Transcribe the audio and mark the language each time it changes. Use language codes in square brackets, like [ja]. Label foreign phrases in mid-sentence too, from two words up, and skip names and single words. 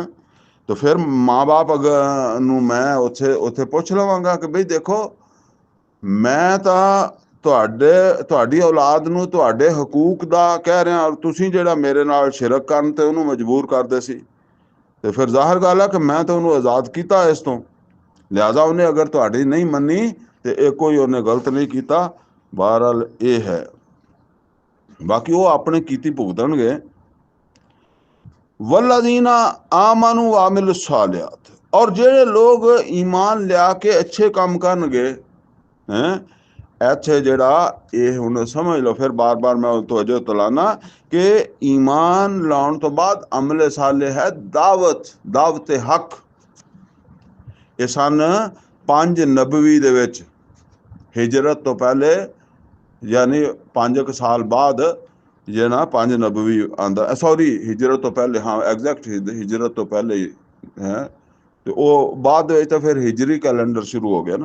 [pa] ਤਾਂ ਫਿਰ ਮਾਂ ਬਾਪ ਅਗਰ ਨੂੰ ਮੈਂ ਉੱਥੇ ਪੁੱਛ ਲਵਾਂਗਾ ਕਿ ਬਈ ਦੇਖੋ, ਮੈਂ ਤਾਂ ਤੁਹਾਡੀ ਔਲਾਦ ਨੂੰ ਤੁਹਾਡੇ ਹਕੂਕ ਦਾ ਕਹਿ ਰਿਹਾ, ਔਰ ਤੁਸੀਂ ਜਿਹੜਾ ਮੇਰੇ ਨਾਲ ਸ਼ਿਰਕ ਕਰਨ ਤੇ ਉਹਨੂੰ ਮਜਬੂਰ ਕਰਦੇ ਸੀ, ਤੇ ਫਿਰ ਜ਼ਾਹਿਰ ਗੱਲ ਹੈ ਕਿ ਮੈਂ ਤਾਂ ਉਹਨੂੰ ਆਜ਼ਾਦ ਕੀਤਾ ਇਸ ਤੋਂ। ਲਿਹਾਜ਼ਾ ਉਹਨੇ ਅਗਰ ਤੁਹਾਡੀ ਨਹੀਂ ਮੰਨੀ ਤੇ ਇਹ ਕੋਈ ਉਹਨੇ ਗਲਤ ਨਹੀਂ ਕੀਤਾ। ਬਹਰਹਾਲ ਇਹ ਹੈ, ਬਾਕੀ ਉਹ ਆਪਣੇ ਕੀਤੀ ਭੁਗਤਣਗੇ। [ar] والذين آمنوا وعملوا الصالحات, [pa] और ਜਿਹੜੇ ਲੋਕ ਈਮਾਨ ਲਿਆ ਕੇ ਅੱਛੇ ਕੰਮ ਕਰਨਗੇ। ਇੱਥੇ ਜਿਹੜਾ ਇਹ ਹੁਣ ਸਮਝ ਲਓ, ਫਿਰ ਬਾਰ-ਬਾਰ ਮੈਂ ਤਵੱਜੋ ਦਿਲਾਨਾ ਕਿ ਈਮਾਨ ਲਾਉਣ ਤੋਂ ਬਾਅਦ ਅਮਲ ਸਾਲਿਹ ਹੈ ਦਾਵਤ ਹੱਕ। ਇਹ ਸਨ 5 ਨਬਵੀ ਦੇ ਵਿੱਚ, ਹਿਜਰਤ ਤੋਂ ਪਹਿਲੇ, ਯਾਨੀ 5 ਸਾਲ ਬਾਅਦ ਜਿਹੜਾ 5 ਨਬਵੀ ਆਉਂਦਾ, ਸੌਰੀ ਹਿਜਰਤ ਤੋਂ ਪਹਿਲੇ, ਹਾਂ ਐਗਜ਼ੈਕਟ ਹਿਜਰਤ ਤੋਂ ਪਹਿਲੇ ਹੀ ਹੈ, ਤੇ ਉਹ ਬਾਅਦ ਦੇ ਵਿੱਚ ਤਾਂ ਫਿਰ ਹਿਜਰੀ ਕੈਲੰਡਰ ਸ਼ੁਰੂ ਹੋ ਗਿਆ ਨਾ।